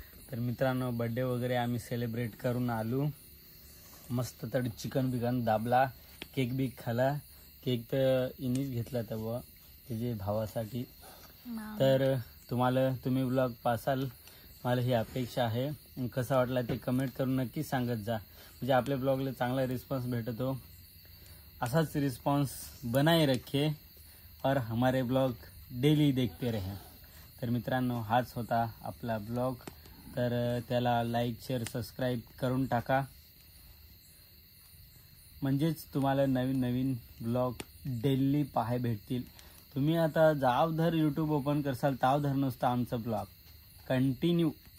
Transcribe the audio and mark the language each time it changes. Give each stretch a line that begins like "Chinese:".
Marathi: तर मित्रांनो बड्डे वगैरे आम्ही सेलिब्रेट करून आलो. मस्त तर चिकन बिकन दाबला, केक बिक खाला. केक तर इनीच घेतला तेव्हा त्याच्या भावासाठी. तर तुम्ही ब्लॉग पासाल, मला ही अपेक्षा आहे. कसा वाटला ते कमेंट करून नक्की सांगत जा, म्हणजे आपल्या ब्लॉगला चांगला रिस्पॉन्स भेटतो.
Hindi: असाच रिस्पॉन्स बनाए रखे और हमारे ब्लॉग डेली देखते रहे.
Marathi: तर मित्रांनो, हाच होता आपला ब्लॉग. तर त्याला लाईक शेअर सबस्क्राईब करून टाका, म्हणजेच तुम्हाला नवीन नवीन ब्लॉग डेली पाहाय भेटतील. तुम्ही आता जावधर यूट्यूब ओपन करसाल तावधर नुसतं आमचं ब्लॉग कंटिन्यू.